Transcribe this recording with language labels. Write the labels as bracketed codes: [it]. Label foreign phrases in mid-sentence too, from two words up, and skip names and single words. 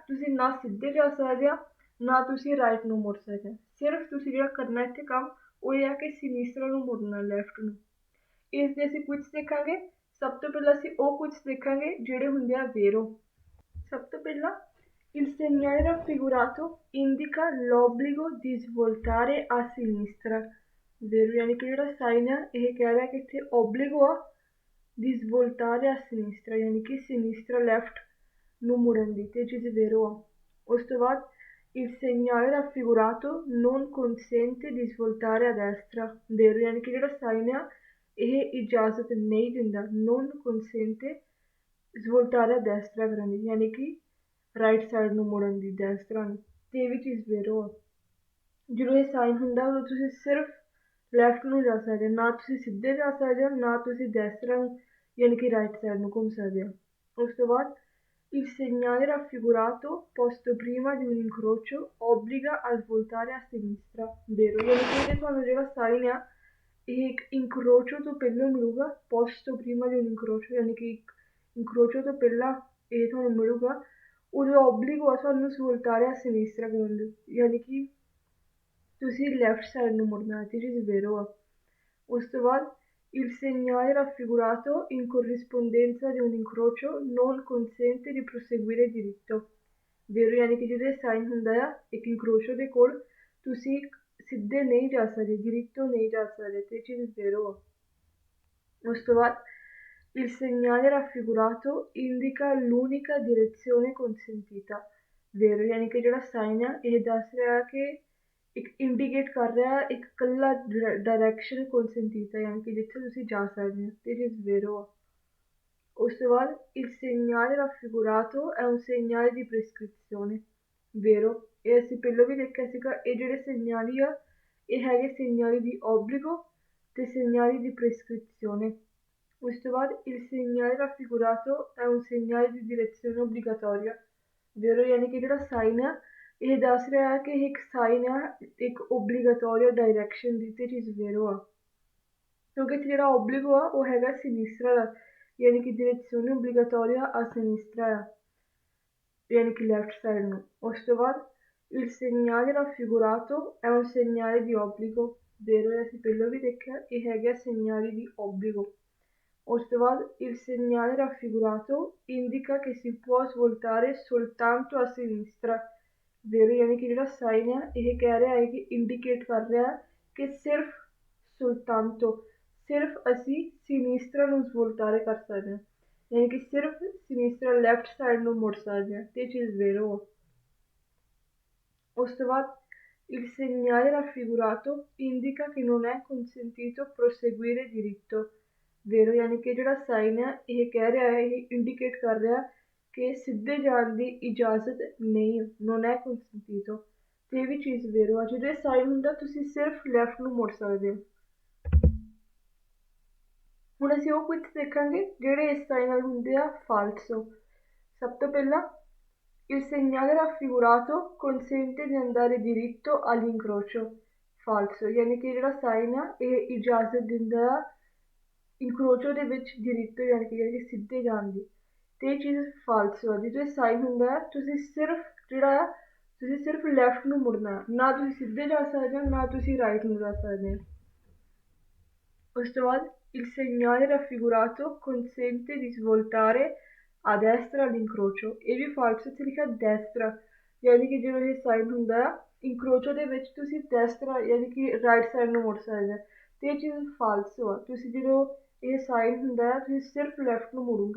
[pa] ਤੁਸੀਂ ਨਾ ਸਿੱਧੇ ਜਾ ਸਕਦੇ ਆ ਨਾ ਤੁਸੀਂ ਰਾਈਟ ਨੂੰ ਮੁੜ ਸਕਦੇ। ਸਿਰਫ ਤੁਸੀਂ ਜਿਹੜਾ ਕਰਨਾ ਇੱਥੇ ਕੰਮ ਉਹ ਇਹ ਆ ਕਿ ਸਿਨੀਸਟਰਾ ਨੂੰ ਮੁੜਨਾ, ਲੈਫਟ ਨੂੰ। ਇਸ ਦੇ ਅਸੀਂ ਕੁਇਟਸ ਦੇਖਾਂਗੇ। ਸਭ ਤੋਂ ਪਹਿਲਾਂ ਅਸੀਂ ਉਹ ਕੁਇਟਸ ਦੇਖਾਂਗੇ ਜਿਹੜੇ ਹੁੰਦੇ ਆ ਵੇਰੋ। ਸਭ ਤੋਂ ਪਹਿਲਾਂ [it] il segnale raffigurato indica l'obbligo di svoltare a sinistra, [pa] ਵੇਰੋ ਯਾਨੀ ਕਿ ਜਿਹੜਾ ਸਾਈਨ ਆ ਇਹ ਕਹਿ ਰਿਹਾ ਕਿ ਇੱਥੇ ਓਬਲਿਗੋ ਆ [it] di svoltare a sinistra, [pa] ਯਾਨੀ ਕਿ ਸਿਨੀਸਟਰਾ ਲੈਫਟ ਨੂੰ ਮੁੜਨ ਦੀ, ਤੇ ਚੀਜ਼ ਵੇਰੋ ਆ। ਉਸ ਤੋਂ ਬਾਅਦ [it] il segnale raffigurato non consente di svoltare a destra, [pa] ਵੇਰੋ ਯਾਨੀ ਕਿ ਜਿਹੜਾ ਸਾਈਨ ਆ ਇਹ ਇਜਾਜ਼ਤ ਨਹੀਂ ਦਿੰਦਾ [it] non consente svoltare a destra [pa] ਕਰਨ ਦੀ, ਯਾਨੀ ਕਿ [en] right side [pa] ਨੂੰ ਮੁੜਨ ਦੀ, destra ਨੂੰ, ਤੇ ਇਹ ਵੀ ਚੀਜ਼ ਵੇਰੋ ਆ। ਜਦੋਂ ਇਹ ਸਾਈਨ ਹੁੰਦਾ ਉਦੋਂ ਤੁਸੀਂ ਸਿਰਫ ਲੈਫਟ ਨੂੰ ਜਾ ਸਕਦੇ, ਨਾ ਤੁਸੀਂ ਸਿੱਧੇ ਜਾ ਸਕਦੇ ਹੋ ਨਾ ਤੁਸੀਂ destra ਨੂੰ ਯਾਨੀ ਕਿ [en] right side [pa] ਨੂੰ ਘੁੰਮ ਸਕਦੇ ਹੋ। ਉਸ ਤੋਂ ਬਾਅਦ [it] il segnale raffigurato posto prima di un incrocio obbliga a svoltare a sinistra, [pa] ਵੇਰੋ ਯਾਨੀ ਕਿ ਤੁਹਾਨੂੰ ਜਿਹੜਾ ਸਾਈਨ ਆ ਇਹ ਇੱਕ incrocio ਤੋਂ ਪਹਿਲਾਂ ਮਿਲੂਗਾ, [it] posto prima di un incrocio [pa] ਯਾਨੀ ਕਿ ਇੱਕ incrocio ਤੋਂ ਪਹਿਲਾਂ ਇਹ ਤੁਹਾਨੂੰ ਮਿਲੂਗਾ, ਉਦੋਂ obbligo ਆ ਤੁਹਾਨੂੰ [it] svoltare a sinistra [pa] ਕਰਨ ਦੀ, ਯਾਨੀ ਕਿ ਤੁਸੀਂ [en] left side [pa] ਨੂੰ ਮੁੜਨਾ, ਤੇ ਚੀਜ਼ ਵੇਰੋ ਆ। ਉਸ ਤੋਂ ਬਾਅਦ [it] il segnale raffigurato in corrispondenza di un incrocio non consente di proseguire diritto, [pa] ਵੇਰੋ ਯਾਨੀ ਕਿ ਜਦੋਂ ਸਾਈਨ ਹੁੰਦਾ ਆ ਇੱਕ incrocio ਦੇ ਕੋਲ ਤੁਸੀਂ ਸਿੱਧੇ ਨਹੀਂ ਜਾ ਸਕਦੇ, diritto ਨਹੀਂ ਜਾ ਸਕਦੇ, ਤੇ ਚੀਜ਼ ਵੇਰੋ ਆ। ਉਸ ਤੋਂ ਬਾਅਦ [it] il segnale raffigurato indica l'unica direzione consentita, [pa] ਵੇਰੋ ਯਾਨੀ ਕਿ ਜਿਹੜਾ ਸਾਈਨ ਆ ਇਹ ਦੱਸ ਰਿਹਾ ਕਿ ਇੱਕ ਇੰਡੀਕੇਟ ਕਰ ਰਿਹਾ ਇੱਕ ਇਕੱਲਾ ਡਾਇਰੈਕਸ਼ਨ consentita, ਯਾਨੀ ਕਿ ਜਿੱਥੇ ਤੁਸੀਂ ਜਾ ਸਕਦੇ ਹੋ, ਤੇ ਚੀਜ਼ ਵੇਰੋ ਆ। ਉਸ ਤੋਂ ਬਾਅਦ [it] il segnale raffigurato è un segnale di prescrizione, [pa] ਵੇਰੋ ਇਹ ਅਸੀਂ ਪਹਿਲਾਂ ਵੀ ਦੇਖਿਆ ਸੀਗਾ, ਇਹ ਜਿਹੜੇ segnali ਆ ਇਹ ਹੈਗੇ [it] segnali di obbligo [pa] ਤੇ [it] segnali di prescrizione। [pa] ਉਸ ਤੋਂ ਬਾਅਦ [it] il segnale raffigurato è un segnale di direzione obbligatoria, [pa] ਵੇਰੋ ਯਾਨੀ ਕਿ ਜਿਹੜਾ ਸਾਈਨ ਆ ਇਹ ਦੱਸ ਰਿਹਾ ਕਿ ਇਹ ਇੱਕ ਸਾਈਨ ਆ ਇੱਕ ਓਬਲੀਗੇਟੋਰੀਆ ਡਾਇਰੈਕਸ਼ਨ ਦੀ, ਤੇ ਚੀਜ਼ ਵੇਰੋ ਆ। ਕਿਉਂਕਿ ਇੱਥੇ ਜਿਹੜਾ ਓਬਲੀਗੋ ਆ ਉਹ ਹੈਗਾ ਸਿਨੀਸਟਰਾ ਦਾ, ਯਾਨੀ ਕਿ [it] direzione obbligatoria a sinistra [pa] ਆ, ਯਾਨੀ ਕਿ [en] left side [pa] ਨੂੰ। ਉਸ ਤੋਂ ਬਾਅਦ [it] il segnale raffigurato è un segnale di obbligo, [pa] ਵੇਰੋ ਅਸੀਂ ਪਹਿਲਾਂ ਵੀ ਦੇਖਿਆ ਇਹ ਹੈਗਾ [it] segnale di obbligo। [pa] ਉਸ ਤੋਂ ਬਾਅਦ [it] il segnale raffigurato indica che si può svoltare soltanto a sinistra, [pa] ਵੇਰੋ ਯਾਨੀ ਕਿ ਜਿਹੜਾ ਸਾਈਨ ਆ ਇਹ ਕਹਿ ਰਿਹਾ ਹੈ ਕਿ ਇੰਡੀਕੇਟ ਕਰ ਰਿਹਾ ਕਿ ਸਿਰਫ soltanto, ਸਿਰਫ ਅਸੀਂ ਸਿਨੀਸਟਰਾ ਨੂੰ ਸਵੋਲਟਾਰੇ ਕਰ ਸਕਦੇ ਹਾਂ, ਯਾਨੀ ਕਿ ਸਿਰਫ ਸਿਨੀਸਟਰਾ [en] left side [pa] ਨੂੰ ਮੁੜ ਸਕਦੇ ਹਾਂ, ਤੇ ਚੀਜ਼ ਵੇਰੋ ਆ। ਉਸ ਤੋਂ ਬਾਅਦ [it] il segnale raffigurato indica che non è consentito proseguire diritto, [pa] ਵੇਰੋ ਯਾਨੀ ਕਿ ਜਿਹੜਾ ਸਾਈਨ ਆ ਇਹ ਕਹਿ ਰਿਹਾ ਹੈ ਇਹ ਇੰਡੀਕੇਟ ਕਰ ਰਿਹਾ ਕਿ ਸਿੱਧੇ ਜਾਣ ਦੀ ਇਜਾਜ਼ਤ ਨਹੀਂ, [it] non è consentito, [pa] ਤੇ ਇਹ ਵੀ ਚੀਜ਼ ਵੇਰੋ ਆ। ਜਦੋਂ ਇਹ ਸਾਈਨ ਹੁੰਦਾ ਤੁਸੀਂ ਸਿਰਫ ਲੈਫਟ ਨੂੰ ਮੁੜ ਸਕਦੇ ਹੋ। ਹੁਣ ਅਸੀਂ ਉਹ ਕੁਇਟਸ ਦੇਖਾਂਗੇ ਜਿਹੜੇ ਇਸ ਸਾਈਨ ਨਾਲ ਹੁੰਦੇ ਆ falso। ਸਭ ਤੋਂ ਪਹਿਲਾਂ [it] il segnale raffigurato consente di andare diritto all'incrocio, [pa] falso, ਯਾਨੀ ਕਿ ਜਿਹੜਾ ਸਾਈਨ ਆ ਇਹ ਇਜਾਜ਼ਤ ਦਿੰਦਾ ਆ ਇਨਕਰੋਚੋ ਦੇ ਵਿੱਚ diritto ਯਾਨੀ ਕਿ ਸਿੱਧੇ ਜਾਣ ਦੀ, ਤੇ ਇਹ ਚੀਜ਼ falso ਆ। ਜਦੋਂ ਇਹ ਸਾਈਨ ਹੁੰਦਾ ਹੈ ਤੁਸੀਂ ਸਿਰਫ ਜਿਹੜਾ ਆ ਤੁਸੀਂ ਸਿਰਫ ਲੈਫਟ ਨੂੰ ਮੁੜਨਾ, ਨਾ ਤੁਸੀਂ ਸਿੱਧੇ ਜਾ ਸਕਦੇ ਹੋ ਨਾ ਤੁਸੀਂ ਰਾਈਟ ਨੂੰ ਜਾ ਸਕਦੇ ਹੋ। ਉਸ ਤੋਂ ਬਾਅਦ [it] il segnale raffigurato consente di svoltare a destra all'incrocio, [pa] ਇਹ ਵੀ falso, ਇੱਥੇ ਲਿਖਿਆ destra, ਯਾਨੀ ਕਿ ਜਦੋਂ ਇਹ ਸਾਈਨ ਹੁੰਦਾ ਆ ਇੰਕਰੋਚੋ ਦੇ ਵਿੱਚ ਤੁਸੀਂ ਡੈਸਤਰਾ ਯਾਨੀ ਕਿ [en] right side [pa] ਨੂੰ ਮੁੜ ਸਕਦੇ ਹੋ, ਅਤੇ ਇਹ ਚੀਜ਼ ਫਾਲਸੋ ਆ। ਤੁਸੀਂ ਜਦੋਂ ਇਹ ਸਾਈਨ ਹੁੰਦਾ ਹੈ ਤੁਸੀਂ ਸਿਰਫ ਲੈਫਟ ਨੂੰ ਮੁੜੋਗੇ।